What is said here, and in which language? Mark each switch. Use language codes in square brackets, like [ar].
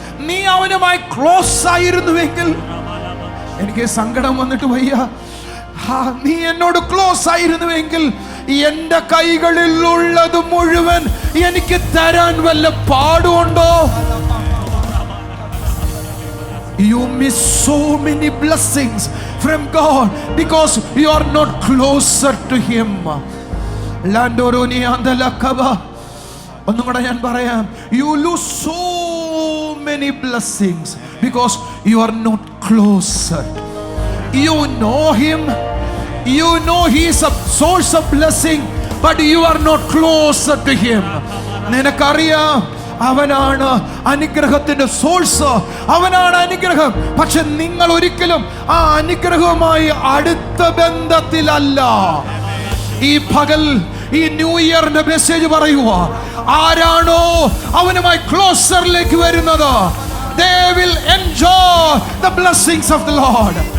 [ml] നീ അവനുമായി ക്ലോസ് ആയിരുന്നുവെങ്കിൽ, എനിക്ക് സങ്കടം വന്നിട്ട് വയ്യ, നീ എന്നോട് ക്ലോസ് ആയിരുന്നുവെങ്കിൽ എന്റെ കൈകളിൽ ഉള്ളത് മുഴുവൻ എനിക്ക് തരാൻ വല്ല പാടുണ്ടോ? [en] You miss so many blessings from God because you are not closer to Him. Landoroni andalakaba. [ml] ഒന്നും കൂടെ ഞാൻ പറയാം. [en] You lose so many blessings because you are not closer. You know Him. You know He is a source of blessing, but you are not closer to Him. [ml] നിനക്കറിയാം അവനാണ് അനുഗ്രഹത്തിന്റെ source, അവനാണ് അനുഗ്രഹം. പക്ഷെ നിങ്ങൾ ഒരിക്കലും ആ അനുഗ്രഹവുമായി അടുത്ത ബന്ധത്തിലല്ല. ഈ പകൽ ഈ ന്യൂ ഇയറിന്റെ മെസ്സേജ് പറയുക, ആരാണോ അവനുമായി ക്ലോസറിലേക്ക് വരുന്നത്, [en] they will enjoy the blessings of the Lord.